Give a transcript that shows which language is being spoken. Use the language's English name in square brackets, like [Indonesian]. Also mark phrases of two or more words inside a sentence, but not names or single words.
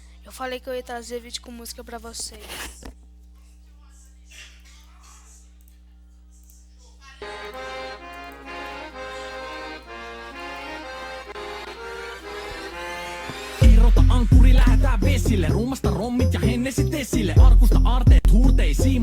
[Portuguese] Eu falei que eu ia trazer vídeo com música pra vocês. [Finnish] Irrota ankkuri, lähetään vesille. Ruumasta rommit ja hennesit esille. Arkusta aarteet huurteisiin.